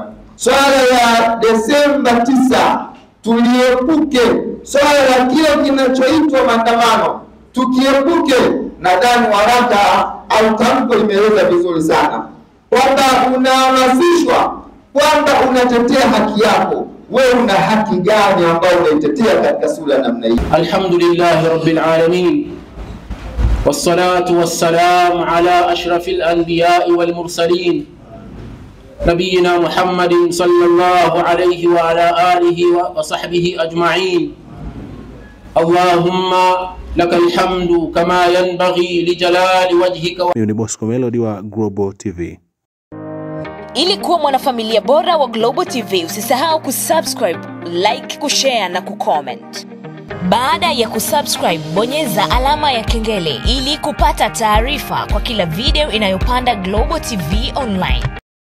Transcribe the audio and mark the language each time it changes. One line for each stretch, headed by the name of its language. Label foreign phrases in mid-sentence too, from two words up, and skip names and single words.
Swahili: Swala ya Desemba 9 tuliepuke, swala la kile kinachoitwa maandamano tukiepuke. Nadhani waraka au tamko limeeleza vizuri sana kwamba unahamasishwa kwamba unatetea haki yako. Wewe una haki gani ambayo unaitetea katika sura ya namna hii?
Arabic: الحمد لله رب العالمين والصلاة والسلام على أشرف الأنبياء والمرسلين نبينا محمد صلى الله عليه وعلى آله وصحبه أجمعين. اللهم لك الحمد كما ينبغي لجلال وجهك.
Swahili: Mimi ni Bosco Melody wa Global TV. Ili kuwa mwanafamilia bora wa Global TV, usisahau kusubscribe, like, kushare na kucomment. Baada ya kusubscribe, bonyeza alama ya kengele ili kupata taarifa kwa kila video inayopanda Global TV Online.